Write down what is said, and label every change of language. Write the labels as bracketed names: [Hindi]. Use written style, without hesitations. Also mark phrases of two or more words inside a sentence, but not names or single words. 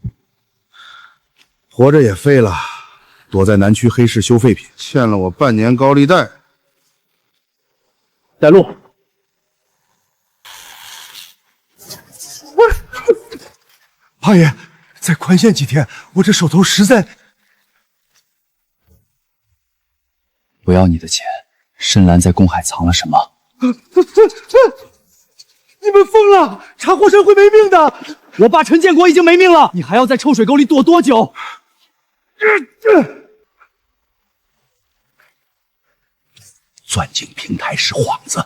[Chinese] 活着也廢了，躲在南區黑市修廢品，欠了我半年高利貸。帶路。八爺，再寬限幾天，我這手頭實在…… 不要你的錢，深藍在公海藏了什麼？你們瘋了！查霍申會沒命的。我爸陳建國已經沒命了，你還要在臭水溝裡躲多久？鑽井平台是幌子。